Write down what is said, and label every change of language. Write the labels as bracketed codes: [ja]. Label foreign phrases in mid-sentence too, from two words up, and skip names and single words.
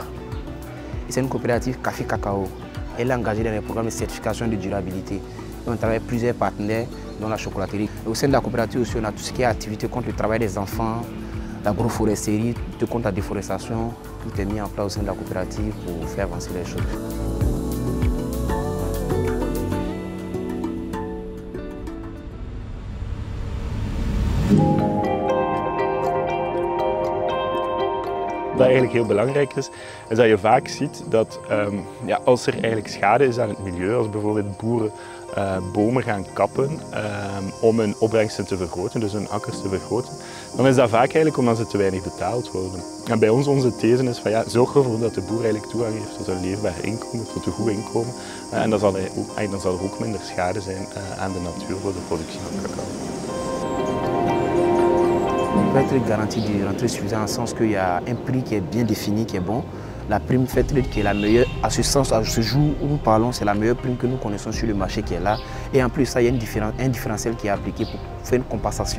[fr] C'est une coopérative café-cacao. Elle est engagée dans les programmes de certification de durabilité. Et on travaille avec plusieurs partenaires dans la chocolaterie. Et au sein de la coopérative aussi, on a tout ce qui est activité contre le travail des enfants, l'agroforesterie, contre la déforestation. Tout est mis en place au sein de la coopérative pour faire avancer les choses. [nl] Wat eigenlijk heel belangrijk is dat je vaak ziet dat als er eigenlijk schade is aan het milieu, als bijvoorbeeld boeren bomen gaan kappen om hun opbrengsten te vergroten, dus hun akkers te vergroten, dan is dat vaak eigenlijk omdat ze te weinig betaald worden. En bij ons, onze these is van zorg ervoor dat de boer eigenlijk toegang heeft tot een leefbaar inkomen, tot een goed inkomen. En dan zal er ook minder schade zijn aan de natuur voor de productie van cacao. [fr] On peut être garanti de rentrée suffisante en sens qu'il y a un prix qui est bien défini, qui est bon. La prime Fairtrade qui est la meilleure, à ce sens, à ce jour où nous parlons, c'est la meilleure prime que nous connaissons sur le marché qui est là. Et en plus, ça, il y a un différentiel qui est appliqué pour faire une compensation.